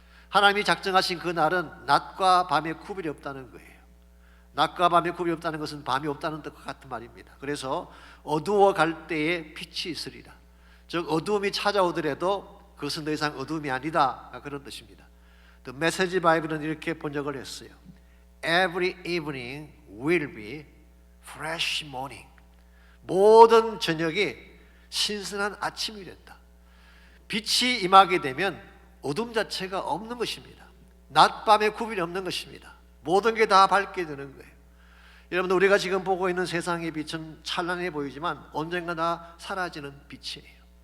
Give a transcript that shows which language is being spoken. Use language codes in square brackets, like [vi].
[ko] 하나님이 작정하신 그 날은 낮과 밤의 구별이 없다는 거예요. 낮과 밤의 구별이 없다는 것은 밤이 없다는 뜻과 같은 말입니다. 그래서 어두워 갈 때에 빛이 있으리라. 즉 어두움이 찾아오더라도 그것은 더 이상 어두움이 아니다, 그런 뜻입니다. The Message Bible은 이렇게 번역을 했어요. [en] Every evening will be fresh morning. [ko] 모든 저녁이 신선한 아침이 된다. 빛이 임하게 되면 어둠 자체가 없는 것입니다. 낮 밤의 구별이 없는 것입니다. 모든 게 다 밝게 되는 거예요. 여러분들, 우리가 지금 보고 있는 세상의 빛은 찬란해 보이지만 언젠가 다 사라지는 빛이에요.